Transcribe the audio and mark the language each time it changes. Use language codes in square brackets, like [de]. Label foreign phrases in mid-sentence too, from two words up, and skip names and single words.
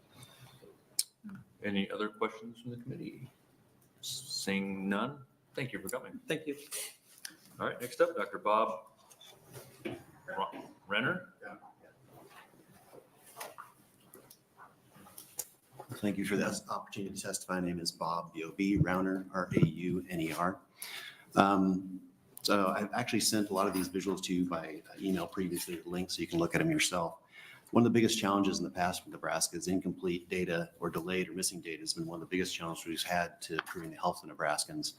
[en] Any other questions from the committee? Seeing none, thank you for coming. Thank you. All right, next up, Dr. Bob Renner. Thank you for this opportunity to testify. My name is Bob, B-O-B, Rauner, R-A-U-N-E-R. So I've actually sent a lot of these visuals to you by email previously, the link, so you can look at them yourself. One of the biggest challenges in the past with Nebraska is incomplete data or delayed or missing data has been one of the biggest challenges we've had to improving the health of Nebraskans.